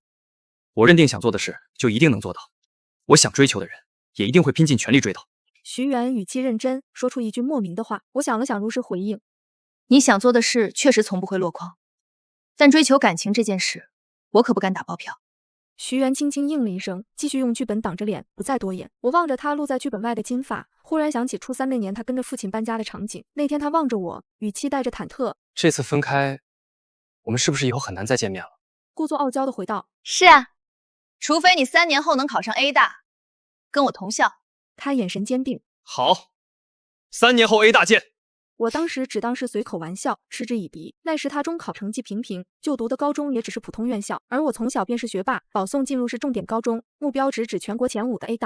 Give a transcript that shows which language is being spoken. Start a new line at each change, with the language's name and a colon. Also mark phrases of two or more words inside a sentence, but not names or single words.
Chinese: 我認定想做的事，就一定能做到。我想追求的人，也一定會拼盡全力追到。徐媛語氣認真，說出一句莫名的話。我想了想，如實回應： 你想做的事，確實從不會落空。但追求感情這件事，我可不敢打包票。徐媛輕輕應了一聲，繼續用劇本擋着臉，不再多言。我望着他露在劇本外的金髮，忽然想起初3那年他跟着父親搬家的場景。那天他望着我，語氣帶着忐忑： 這次分開，我們是不是以後很難再見面了？故作傲嬌的回道： 是啊，除非你3年後能考上 A 大，跟我同校。他眼神堅定。好，3年後 A 大見。我當時只當是隨口玩笑，嗤之以鼻。那時他中考成績平平，就讀的高中也只是普通院校，而我從小便是學霸，保送進入是重點高中，目標直指全國前5的 A 大。